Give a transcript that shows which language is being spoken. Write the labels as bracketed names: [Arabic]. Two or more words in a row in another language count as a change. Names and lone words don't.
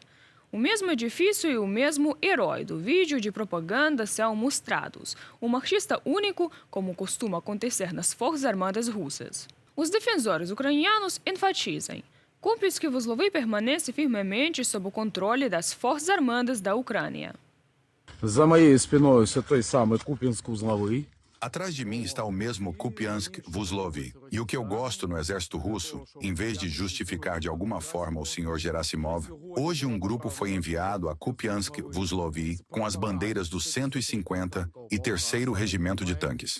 [Portuguese] O mesmo edifício e o mesmo herói do vídeo de propaganda são mostrados, um marxista único, como costuma acontecer nas Forças Armadas russas. Os defensores ucranianos enfatizam: Kupiansk-Vostlovy permanece firmemente sob o controle das Forças Armadas da Ucrânia. [Russian] За моей спиной все той самый Купинск-Узловый. [Portuguese] Atrás de mim está o mesmo Kupiansk-Vostlovy. E o que eu gosto no exército russo, em vez de justificar de alguma forma o Sr. Gerasimov, hoje um grupo foi enviado a Kupiansk-Vostlovy com as bandeiras do 150 e 3º Regimento de Tanques.